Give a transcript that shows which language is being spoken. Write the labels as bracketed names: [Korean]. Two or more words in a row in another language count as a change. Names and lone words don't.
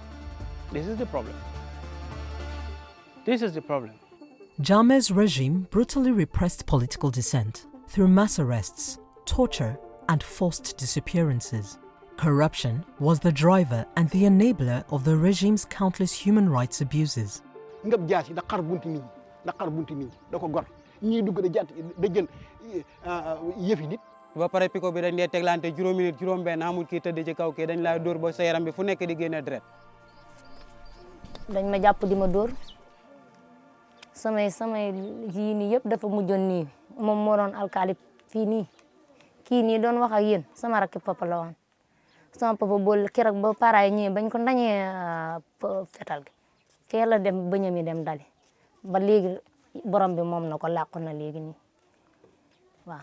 [English] This is the problem. This is the problem. Jammeh's regime brutally repressed political dissent through mass arrests, torture, and forced disappearances. Corruption was the driver and the enabler of the regime's countless human rights abuses. [Wolof] ba pare piko bi dañ dee teglante juróomi nit juróom benn amul kii tëdd ci kaw kii dañ lay dóor ba sa yaram bi fu nekk di génne deret. dañ ma jàpp di ma dóor samay yii nii yëpp dafa mujjoon nii moom moo doon alkaali fii nii kii nii doon wax ak yéen sama rakki papa la woon sama papa bool keroog ba paraay ñëwee bañ ko ndañee fetal gi fee la dem bëñam yi dem dali ba léegi borom bi moom na ko làqu na léegi nii waaw.